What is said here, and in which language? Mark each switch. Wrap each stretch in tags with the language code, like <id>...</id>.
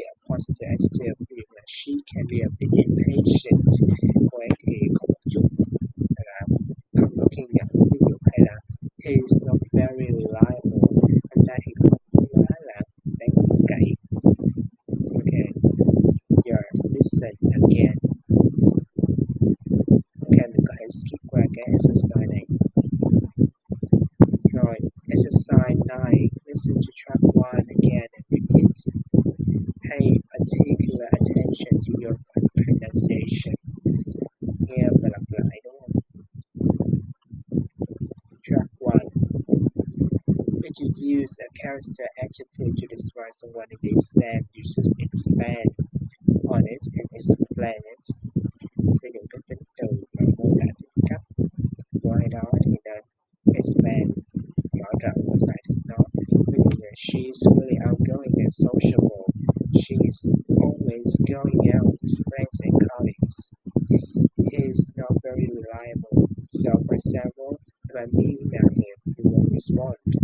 <en>positive adjective</en> <vi>ví dụ là</vi> <en>she can be a bit impatient,</en> <vi>cô ấy thì có một chút là không có kiên nhẫn, ví dụ hay là</vi> <en>he is not very reliable,</en> <vi>anh ta thì không quá là đáng tin cậy.</vi> <en>Okay, giờ listen again.</en> <vi>Okay, mình có thể skip qua cái exercise này. Rồi, exercise 9.</vi> <en>Listen to track 1 again and repeat. Pay particular attention to your pronunciation.</en> <vi>Nghe và lặp lại đúng không?</vi> <en>Track 1. If you use a character adjective to describe someone in the exam, you should expand on it and explain it.</en> <vi>Sử dụng cái tính từ và mô tả tính cách của ai đó thì nên expand, mở rộng và giải thích nó. Ví dụ như</vi> <en>she is really outgoing and sociable. She is always going out with friends and colleagues. He is not very reliable. So, for example, if I email him, he won't respond.</en>